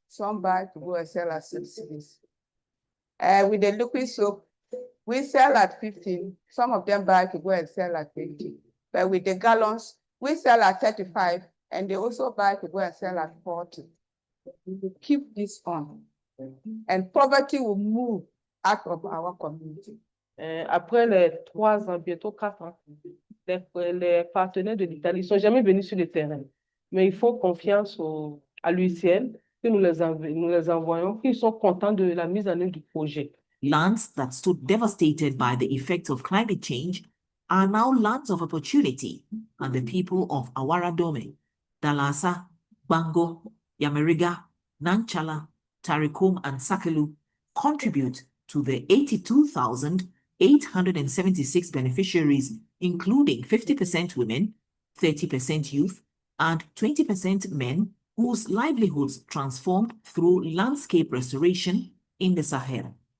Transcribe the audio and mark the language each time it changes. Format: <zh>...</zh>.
<en>Some buy to go and sell at 6 cities. With the liquid soap, we sell at 15. Some of them buy to go and sell at 20. But with the gallons, we sell at 35, and they also buy to go and sell at 40. We will keep this on, and poverty will move out of our community.</en> <fr>Après les 3 ans, bientôt 4 ans, les partenaires de l'Italie ne sont jamais venus sur le terrain. Mais il faut confiance à l'UCN que nous les envoyons, qu'ils sont contents de la mise en œuvre du projet.</fr> <en>Lands that stood devastated by the effects of climate change are now lands of opportunity, and the people of Awara Dome, Dalasa, Bango, Yameriga, Nanchala, Tarikum, and Sakelu contribute to the 82,876 beneficiaries, including 50% women, 30% youth, and 20% men whose livelihoods transformed through landscape restoration in the Sahel.</en>